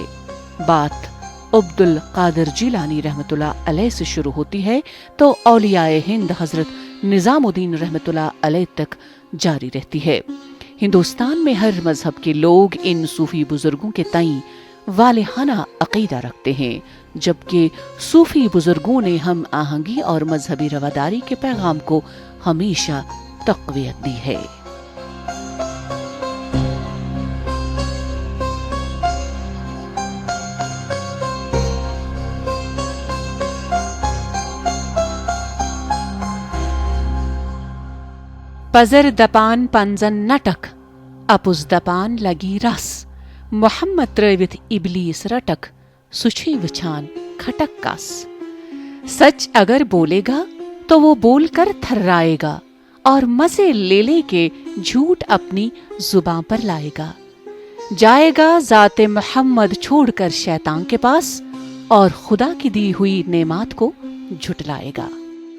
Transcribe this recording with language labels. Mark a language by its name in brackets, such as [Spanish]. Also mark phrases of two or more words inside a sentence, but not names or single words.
[Urdu] بات عبد القادر جیلانی [Arabic] رحمۃ اللہ علیہ [Urdu] سے شروع ہوتی ہے تو اولیاء ہند حضرت نظام الدین [Arabic] رحمۃ اللہ علیہ [Urdu] تک جاری رہتی ہے۔ ہندوستان میں ہر مذہب کے لوگ ان صوفی بزرگوں کے تئیں والہانہ عقیدہ رکھتے ہیں، جبکہ صوفی بزرگوں نے ہم آہنگی اور مذہبی رواداری کے پیغام کو ہمیشہ تقویت دی ہے۔ [Kashmiri] پزر دپان پنزن نٹک اپز دپان لگی رس، محمد ترٲوِتھ ابلیس رٹک سچھی وچھان کھٹک کس۔ [Urdu] سچ اگر بولے گا تو وہ بول کر تھرائے گا اور مزے لے لے کے جھوٹ اپنی زباں پر لائے گا، جائے گا ذات محمد چھوڑ کر شیطان کے پاس اور خدا کی دی ہوئی نعمات کو جھٹلائے گا۔